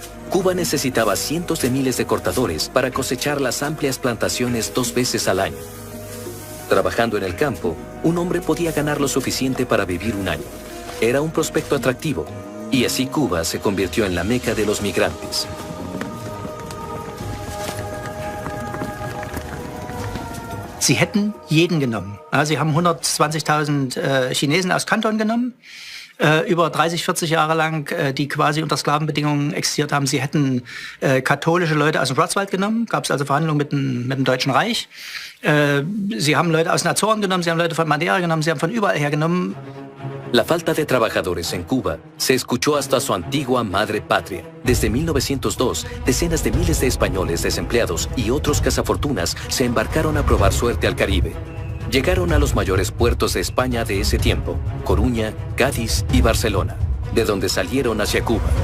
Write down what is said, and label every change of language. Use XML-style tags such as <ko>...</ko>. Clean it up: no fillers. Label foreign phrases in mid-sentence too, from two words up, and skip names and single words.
<es>Cuba necesitaba cientos de miles de cortadores para cosechar las amplias plantaciones 2 veces al año. Trabajando en el campo, un hombre podía ganar lo suficiente para vivir un año. Era un prospecto atractivo, y así Cuba se convirtió en la meca de los migrantes.</es> <de>Sie hätten jeden genommen. Sie haben 120.000 Chinesen aus Kanton genommen, über 30, 40 Jahre lang, die quasi unter Sklavenbedingungen existiert haben. Sie hätten katholische Leute aus dem Schwarzwald genommen, gab es also Verhandlungen mit dem Deutschen Reich. Sie haben Leute aus den Azoren genommen, Sie haben Leute von Madeira genommen, Sie haben von überall her genommen.</de> <es>La falta de trabajadores en Cuba se escuchó hasta su antigua madre patria. Desde 1902, decenas de miles de españoles desempleados y otros cazafortunas se embarcaron a probar suerte al Caribe. Llegaron a los mayores puertos de España de ese tiempo, Coruña, Cádiz y Barcelona, de donde salieron hacia Cuba.</es>